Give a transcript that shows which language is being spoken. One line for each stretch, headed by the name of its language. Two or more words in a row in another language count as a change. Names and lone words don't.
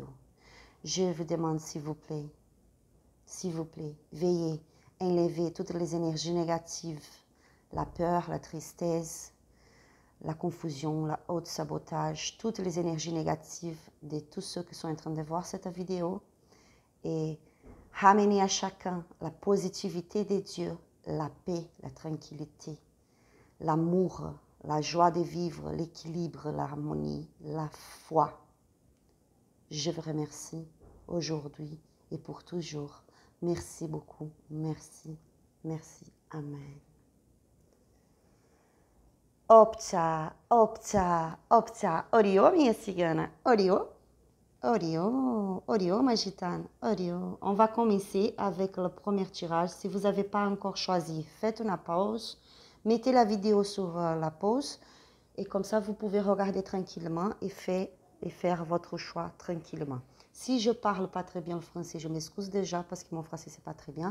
French: Je vous demande s'il vous plaît, veillez à enlever toutes les énergies négatives, la peur, la tristesse, la confusion, la sabotage, toutes les énergies négatives de tous ceux qui sont en train de voir cette vidéo, et ramener à chacun la positivité de Dieu, la paix, la tranquillité, l'amour, la joie de vivre, l'équilibre, l'harmonie, la foi. Je vous remercie aujourd'hui et pour toujours. Merci beaucoup. Merci. Merci. Amen. Opta, opta, opta.
Portuguese: Orio, minha cigana. Orio. Orio, Orio,
French: ma gitane.
Portuguese: Orio.
French: On va commencer avec le premier tirage. Si vous n'avez pas encore choisi, faites une pause. Mettez la vidéo sur la pause. Et comme ça, vous pouvez regarder tranquillement et faire et faire votre choix tranquillement. Si je ne parle pas très bien le français, je m'excuse déjà parce que mon français, c'est pas très bien.